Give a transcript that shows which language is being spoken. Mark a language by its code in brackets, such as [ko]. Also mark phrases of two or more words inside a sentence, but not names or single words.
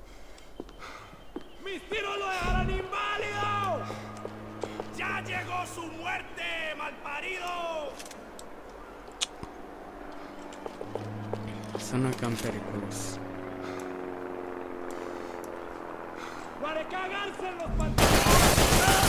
[es] ¡Mis tiros lo dejarán inválido! ¡Ya llegó su [ro] Sună cam periculos. [es] ¡Para cagarse en los pantalones!